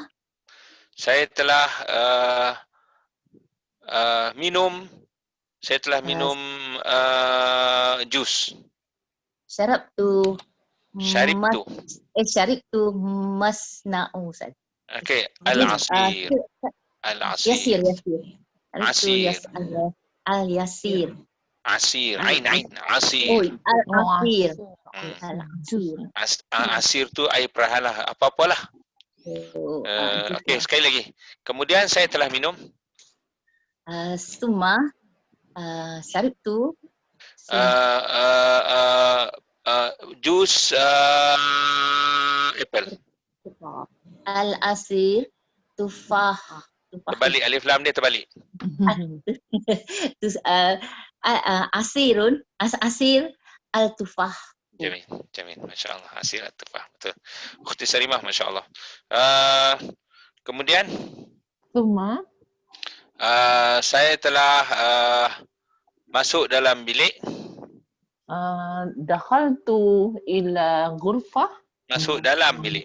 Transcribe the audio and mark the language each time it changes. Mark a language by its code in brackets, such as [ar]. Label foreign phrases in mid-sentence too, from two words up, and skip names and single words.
[ms] saya telah minum jus. [ar] syarabtu Syaribtu. شربت مصنوع. [ms] Okey, [ar] العصير العصير. ياسر اليسير. عصير عين عصير. أوه العصير العصير. [ms] Asir tu air perahalah. Apa-apalah. Okey, sekali lagi. Kemudian saya telah minum [ar] ثم شربت [ms] jus apple. [ar] العصير تفاح. [ms] Terbalik alif lam dia terbalik. [ar] عصير عصير التفاح. جميل ما شاء الله عصير التفاح. [ms] Betul. [ar] أختي سريمة ما شاء الله. [ms] Kemudian [ar] Summa [ms] saya telah masuk dalam bilik. [ar] دخلت إلى غرفة. [ms] Masuk dalam bilik.